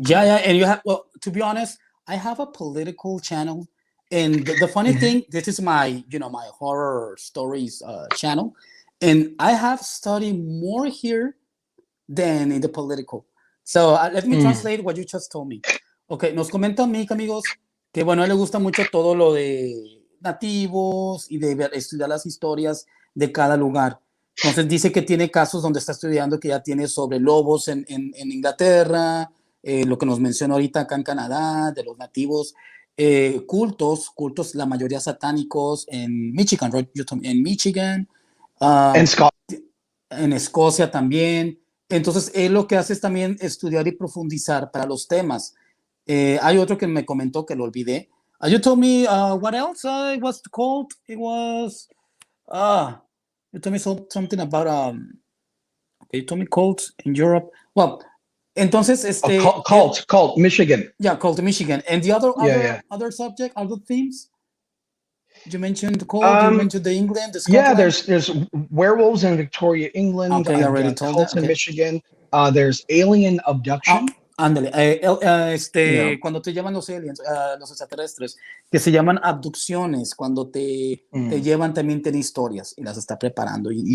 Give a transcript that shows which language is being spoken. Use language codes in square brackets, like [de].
[en] Yeah, and you have, well, to be honest, I have a political channel, and the funny thing, this is my my horror stories channel, and I have studied more here than in the political. So let me translate what you just told me. [es] Okay, nos comenta Mick, amigos, que bueno, a él le gusta mucho todo lo de nativos y de estudiar las historias de cada lugar. Entonces dice que tiene casos donde está estudiando que ya tiene sobre lobos en Inglaterra, lo que nos mencionó ahorita acá en Canadá, de los nativos, cultos, la mayoría satánicos en Michigan, [en] right? [es] En Michigan, en Escocia también. Entonces, él lo que hace es también estudiar y profundizar para los temas. Hay otro que me comentó que lo olvidé. [en] You told me what else it was called? It was you told me something about okay, you told me cults in Europe. Well, [es] entonces [en] Cult, Michigan. Yeah, cult Michigan. And the other subject, other themes? You mentioned the cult, you mentioned the England, the Scotland. Yeah, there's werewolves in Victoria, England. Okay, I already told cults that. Okay. In Michigan. There's alien abduction. [es] Ándale, cuando te llevan los aliens, los extraterrestres, que se llaman abducciones, cuando te llevan también tiene historias y las está preparando.